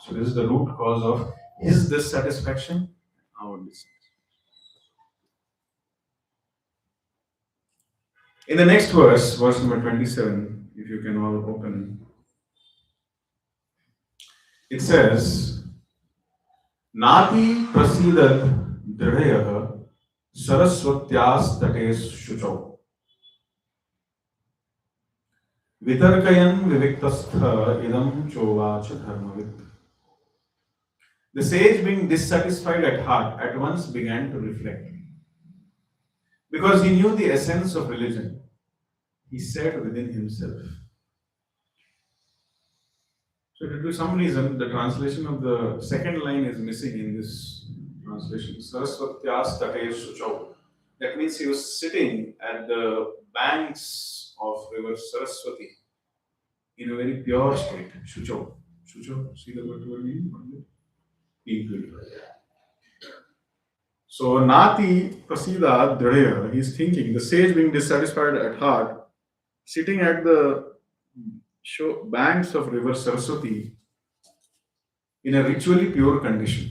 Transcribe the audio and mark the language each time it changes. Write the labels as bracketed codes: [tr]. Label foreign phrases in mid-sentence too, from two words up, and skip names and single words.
[en] So this is the root cause of his dissatisfaction, our dissatisfaction. In the next verse number 27, if you can all open, it says, [sa] Nati prasidat dridayah saraswatyas tates shuchau vitarkayan viviktastha idam chovacha dharmavit. [en] The sage, being dissatisfied at heart, at once began to reflect. Because he knew the essence of religion, he said within himself. So, due to some reason, the translation of the second line is missing in this translation. [sa] Saraswatyas tates shuchau. [en] That means he was sitting at the banks of river Saraswati in a very pure state. Shuchau. Shuchau, see the word meaning? Being purified. So, [sa] Nati prasida dridayah, [en] he is thinking, the sage being dissatisfied at heart, sitting at the banks of river Saraswati in a ritually pure condition.